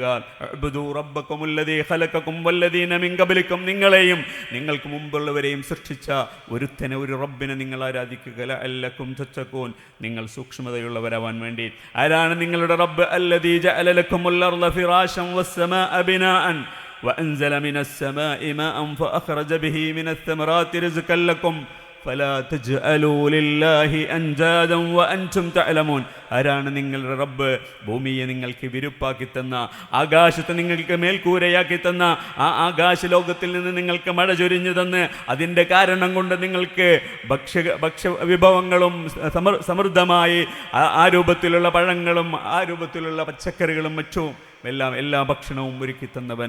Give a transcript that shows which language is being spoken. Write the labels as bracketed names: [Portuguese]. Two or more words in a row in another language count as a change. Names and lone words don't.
[Arabic] اعبدوا ربكم الذي خلقكم والذين من قبلكم, [Malayalam] നിങ്ങളെയും നിങ്ങൾക്ക് മുമ്പുള്ളവരെയും സൃഷ്ടിച്ച ഒരുത്തനെ, ഒരു റബ്ബിനെ നിങ്ങൾ ആരാധിക്കുക. [Arabic] لعلكم تتقون, [Malayalam] നിങ്ങൾ സൂക്ഷ്മതയുള്ളവരാവാൻ വേണ്ടി. ആരാണ് നിങ്ങളുടെ റബ്ബ്? [Arabic] الذي جعل لكم الأرض فراشا والسماء بناء وأنزل من السماء ماء فأخرج به من الثمرات رزقا لكم فلا تجعلوا لله أندادا وأنتم تعلمون. [Malayalam] ആരാണ് നിങ്ങളുടെ റബ്ബ്? ഭൂമിയെ നിങ്ങൾക്ക് വിരുപ്പാക്കി തന്ന, ആകാശത്തെ നിങ്ങൾക്ക് മേൽക്കൂരയാക്കി തന്ന, ആ ആകാശ ലോകത്തിൽ നിന്ന് നിങ്ങൾക്ക് മഴ ചൊരിഞ്ഞു തന്ന് അതിൻ്റെ കാരണം കൊണ്ട് നിങ്ങൾക്ക് ഭക്ഷ്യ വിഭവങ്ങളും സമൃദ്ധമായി ആ രൂപത്തിലുള്ള പഴങ്ങളും ആ രൂപത്തിലുള്ള പച്ചക്കറികളും മറ്റും എല്ലാം എല്ലാ ഭക്ഷണവും ഒരുക്കി തന്നവൻ.